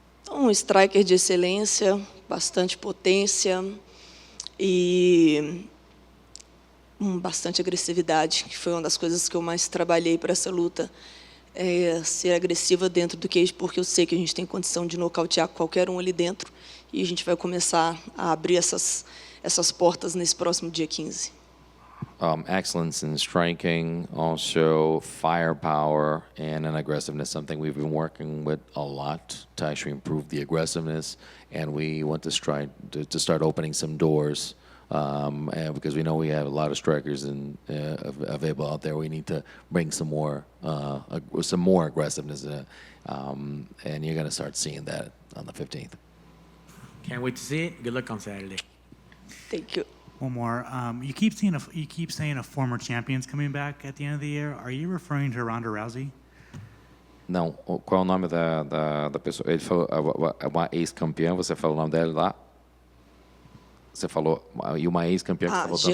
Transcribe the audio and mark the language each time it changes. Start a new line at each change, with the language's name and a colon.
Portuguese: Um striker de excelência, bastante potência e bastante agressividade, que foi uma das coisas que eu mais trabalhei para essa luta. Ser agressiva dentro do cage, porque eu sei que a gente tem condição de nocautear qualquer um ali dentro, e a gente vai começar a abrir essas portas nesse próximo dia 15.
English: excellence in striking, also firepower and an aggressiveness, something we've been working with a lot to actually improve the aggressiveness. And we want to start opening some doors and because we know we have a lot of strikers available out there. We need to bring some more aggressiveness in it. And you're going to start seeing that on the 15th. Can't wait to see it. Good luck on Saturday. Thank you. One more. You keep saying a former champion's coming back at the end of the year. Are you referring to Ronda Rousey?
Portuguese: Não, qual é o nome da pessoa? Ele falou uma ex-campeã, você falou o nome dela lá? Você falou, e uma ex-campeã que está voltando?